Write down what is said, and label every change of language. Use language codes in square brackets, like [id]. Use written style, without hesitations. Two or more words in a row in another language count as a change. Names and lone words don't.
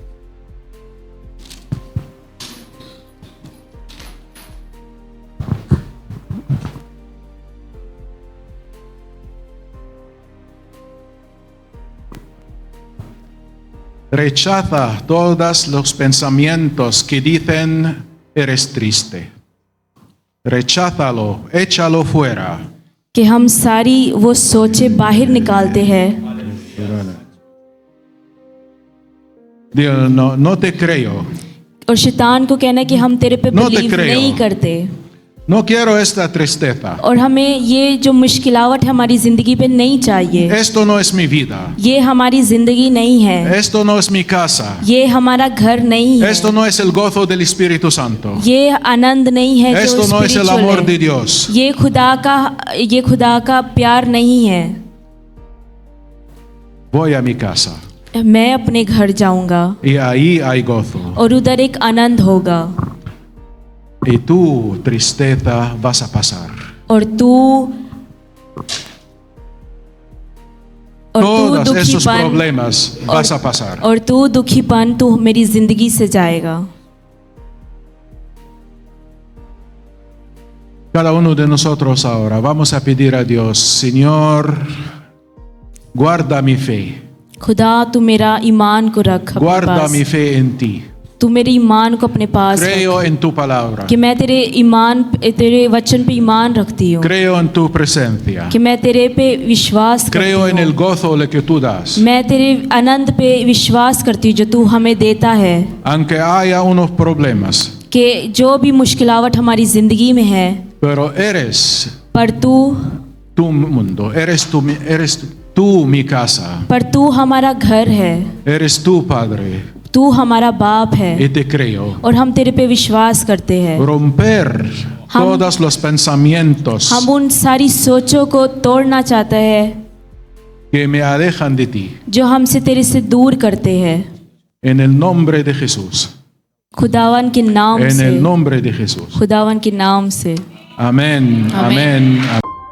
[es] Rechaza todos los pensamientos que dicen eres triste. Recházalo, échalo fuera. [ur] कि हम सारी वो सोचें बाहर निकालते हैं। [es] Dios, no te creo. [ur] और शैतान को कहना है कि हम तेरे पे [es] No te [ur] बिलीव [es] creo. [ur] नहीं करते, [es] No quiero esta tristeza. [ur] और हमें ये जो मुश्किलावट है हमारी जिंदगी पे नहीं चाहिए। [es] Esto no es mi vida. [ur] ये हमारी जिंदगी नहीं है, [es] Esto no es mi casa. [ur] ये हमारा घर नहीं है, [es] Esto no es el gozo del Espíritu Santo. [ur] ये आनंद नहीं है जो [es] Esto no es el spiritual amor [ur] है। [es] de Dios. [ur] ये खुदा का प्यार नहीं है। [es] Voy a mi casa [ur] मैं अपने घर जाऊंगा [es] y ahí hay gozo. [ur] और उधर एक आनंद होगा, [es] Y tu tristeza vas a pasar. [ur] और तू [es] Todos esos [ur] दुखीपन [es] problemas vas a pasar. [ur] और तू दुखीपन तू मेरी जिंदगी से जाएगा। [es] Cada uno de nosotros ahora vamos a pedir a Dios, Señor, guarda mi fe. [ur] खुदा तू मेरा ईमान को रख अपने [es] Guarda [ur] पास, [es] mi fe en ti. [ur] तू मेरे ईमान को अपने पास रख, [es] Creo en tu palabra. [ur] कि मैं तेरे वचन पे ईमान रखती हूँ, [es] Creo en tu presencia. [ur] कि मैं तेरे पे विश्वास करती [es] Creo en el [ur] हूँ, [es] gozo lo que tú das. [ur] मैं तेरे आनंद पे विश्वास करती हूँ जो तू हमें देता है। [es] Aunque haya unos problemas, [ur] कि जो भी मुश्किलावट हमारी जिंदगी में है, [es] pero eres [ur] पर तू [es] tu mundo, eres tú mi casa, [ur] पर तू हमारा घर है, [es] eres tu Padre, [ur] तू हमारा बाप है, [es] y te creo. [ur] और हम तेरे पे विश्वास करते हैं। [es] Romper todos los pensamientos [ur] हम उन सारी सोचों को तोड़ना चाहते हैं [es] que me alejan de ti. [ur] जो हमसे तेरे से दूर करते हैं। [es] En el nombre de Jesús. [ur] खुदावन के नाम [es] En [ur] से, [es] el nombre de Jesús. [ur] खुदावन के नाम से। [es] Amén. Amén. Amén.